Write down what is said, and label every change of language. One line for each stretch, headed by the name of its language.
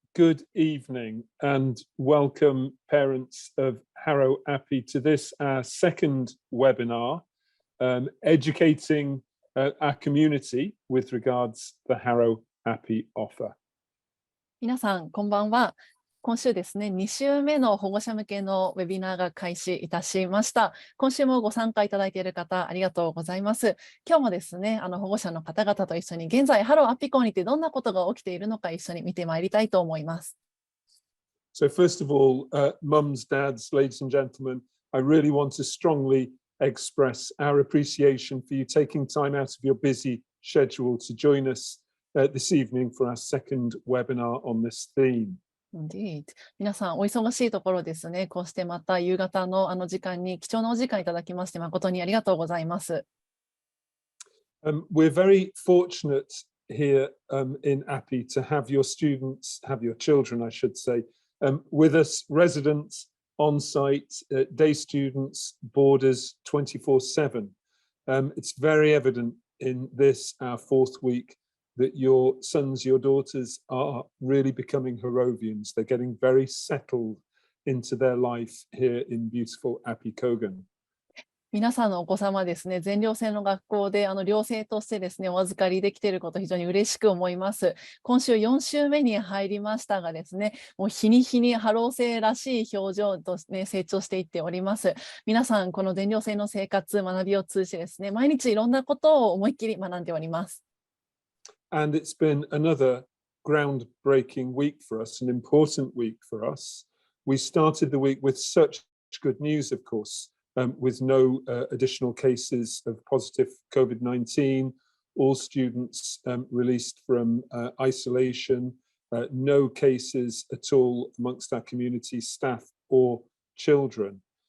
English: Good evening and welcome, parents of Harrow Appi, to this our second webinar, educating our community with regards to the Harrow Appi offer.
Japanese: 皆さん、こんばんは。今週ですね、2週目の保護者向けのウェビナーが開始いたしました。今週もご参加いただいている方、ありがとうございます。今日もですね、保護者の方々と一緒に、現在、ハローアッピ校にてどんなことが起きているのか一緒に見てまいりたいと思います。
English: So first of all, mums, dads, ladies and gentlemen, I really want to strongly express our appreciation for you taking time out of your busy schedule to join us this evening for our second webinar on this theme. Indeed.
Japanese: 皆さん、お忙しいところですね、こうしてまた夕方の時間に貴重なお時間いただきまして、誠にありがとうございます。
English: We're very fortunate here in Appi to have your students, have your children, I should say, with us, residents, on-site, day students, boarders, 24/7. It's very evident in this, our fourth week, that your sons, your daughters are really becoming Harrovians. They're getting very settled into their life here in beautiful Appi Kogan.
Japanese: 皆さんのお子様ですね、全寮制の学校で寮生としてですね、お預かりできていること非常に嬉しく思います。今週4週目に入りましたがですね、もう日に日にハロー生らしい表情と、ね、成長していっております。皆さん、この全寮制の生活、学びを通じてですね、毎日いろんなことを思いっきり学んでおります。
English: And it's been another groundbreaking week for us, an important week for us. We started the week with such good news, of course, with no additional cases of positive COVID-19, all students released from isolation, no cases at all amongst our community staff or children.